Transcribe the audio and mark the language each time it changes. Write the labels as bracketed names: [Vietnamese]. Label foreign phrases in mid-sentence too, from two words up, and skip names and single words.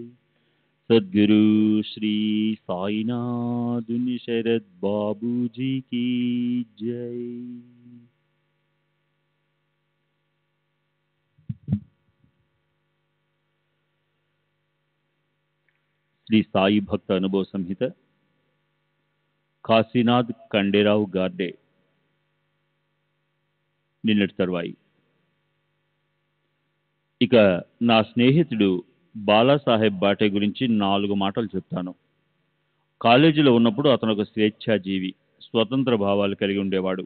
[Hindi] सद्गुरु श्री साईनाथ शरद बाबूजी की जय। [Telugu] श्री साई भक्त अनुभव संहित కాశీనాథ్ ఖండేరావు గార్డే నిన్నటి తర్వాయి. ఇక నా స్నేహితుడు బాలాసాహెబ్ బాటే గురించి 4 మాటలు చెప్తాను. కాలేజీలో ఉన్నప్పుడు అతను ఒక స్వేచ్ఛాజీవి, స్వతంత్ర భావాలు కలిగి ఉండేవాడు.